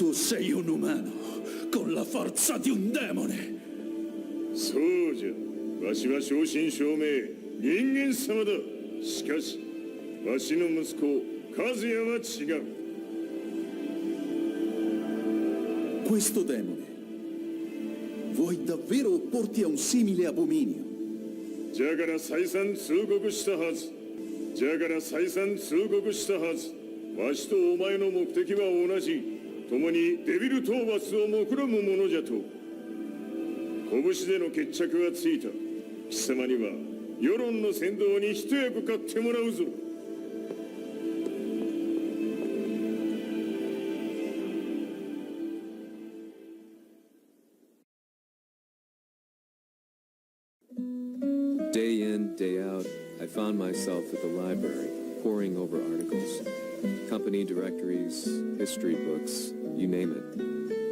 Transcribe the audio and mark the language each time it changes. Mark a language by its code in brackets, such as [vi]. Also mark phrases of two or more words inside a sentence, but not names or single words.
[it] Sei un umano, con la forza di un demone. [ja] そうじゃ。わしは正真正銘人間様だ。しかしわしの息子和也は違う。 [it] Questo demone vuoi davvero opporti a un simile abominio? [ja] じゃから再三通告したはず。じゃから再三通告したはず。わしとお前の目的は同じ。共にデビル討伐を目論むものじゃと。拳での決着はついた。貴様には世論の先導に一役買ってもらうぞ。 [en] Day in, day out, I found myself at the library, poring over articles, company directories, history books, you name it.